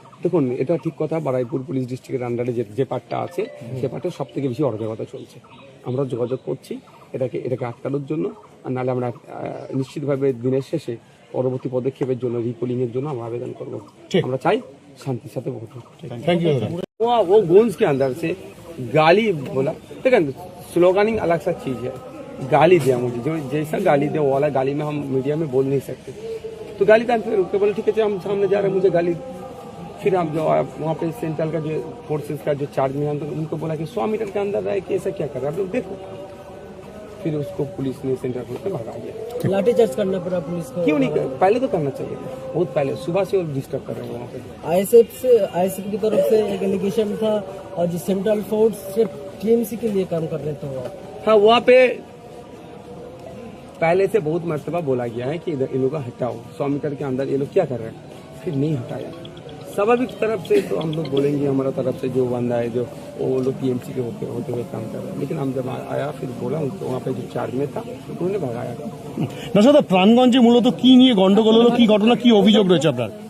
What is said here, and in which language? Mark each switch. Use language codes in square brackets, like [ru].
[bn] দেখুন, এটা ঠিক কথা। বারাইপুর পুলিশ ডিস্ট্রিক্টের আন্ডারে যে পার্টটা আছে, সে পার্টে সব থেকে বেশি অরাজকতা চলছে। আমরা যোগাযোগ করছি এটাকে আটকানোর জন্য, আর নাহলে আমরা নিশ্চিতভাবে দিনের শেষে পরবর্তী পদক্ষেপের জন্য রিপোলিং এর জন্য আমরা আবেদন করবো। আমরা চাই শান্তির সাথে ভোট হোক। [en] Thank you. [hi] वो गूंज के अंदर से गाली बोला, ठीक है, स्लोगनिंग अलग सा चीज है। गाली दिया मुझे, जो जैसा गाली दिया वो वाला गाली में हम मीडिया में बोल नहीं सकते, तो गाली का फिर रुक के बोले ठीक है हम सामने जा रहे हैं, मुझे गाली। फिर हम जो वहाँ पे सेंट्रल का जो फोर्सेस का जो चार्ज में उनको बोला कि 100 मीटर के अंदर रहे कि ऐसा क्या कर रहा है आप लोग देखो। फिर उसको पुलिस ने सेंट्रल फोर्स में भगा दिया। लाठीचार्ज करना पड़ा पुलिस को। क्यों नहीं कर, पहले तो करना चाहिए था, बहुत पहले, सुबह से वो डिस्टर्ब कर रहे हैं वहाँ पे। आईएसएफ की तरफ से एक एलिगेशन था, और जो सेंट्रल फोर्स सिर्फ टीएमसी के लिए काम कर रहे थे वो। हाँ, वहाँ पे पहले से बहुत मर्तबा बोला गया है कि इधर इन लोग को हटाओ, 100 मीटर के अंदर ये लोग क्या कर रहे हैं, फिर नहीं हटाया। स्वाभाविक तरफ से तो हम लोग बोलेंगे, हमारा तरफ से जो बंदा है, जो वो लोग टीएमसी के होते हुए काम कर रहे हैं, लेकिन हम जब आया फिर बोला उनको, वहाँ पे जो चार्ज में था उन्होंने भगाया। [bn] নওশাদ, প্রাণগঞ্জে মূলত কি নিয়ে গন্ডগোল হলো, কি ঘটনা, কি অভিযোগ রয়েছে আপনার?